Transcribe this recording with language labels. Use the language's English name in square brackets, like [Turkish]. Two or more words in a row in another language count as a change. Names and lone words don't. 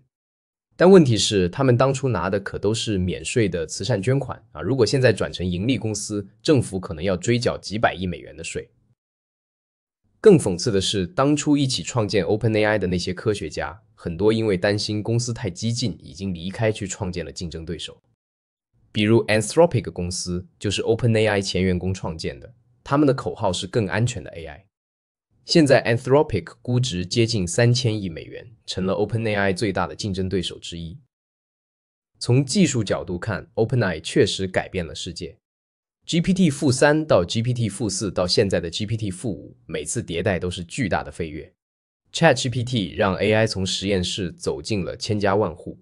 [Chinese] 但問題是，他們當初拿的可都是免稅的慈善捐款啊！如果現在轉成盈利公司，政府可能要追繳幾百億美元的稅。更諷刺的是，當初一起創建 OpenAI 的那些科學家，很多因為擔心公司太激進，已經離開去創建了競爭對手。比如 Anthropic 公司就是 OpenAI 前員工創建的，他們的口號是更安全的 AI。現在 Anthropic 估值接近3000億美元，成了 OpenAI 最大的競爭對手之一。從技術角度看， OpenAI 確實改變了世界。GPT-3 到 GPT-4 到現在的 GPT-5， 每次迭代都是巨大的飛躍。ChatGPT 讓 AI 從實驗室走進了千家萬戶。